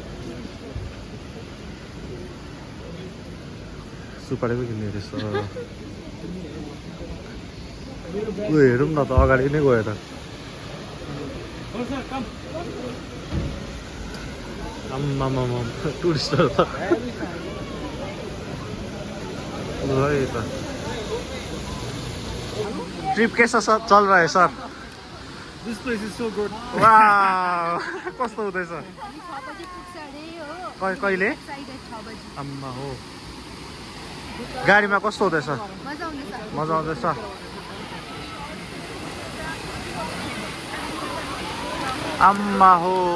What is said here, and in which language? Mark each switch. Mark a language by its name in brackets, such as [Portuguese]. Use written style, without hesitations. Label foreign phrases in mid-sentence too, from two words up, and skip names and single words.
[Nepali] सुपारीको किन्ने रहेछ ऊ हेरौँ न त अगाडि नै गयो त आम्मामा टुरिस्टहरू त लु है त [Hindi] ट्रिप कैसा चल रहा है सर [English] This place is so good. [Nepali] वाह कस्तो हुँदैछ कहिले आम्मा हो गाडीमा कस्तो हुँदैछ मजा आउँदैछ आम्मा हो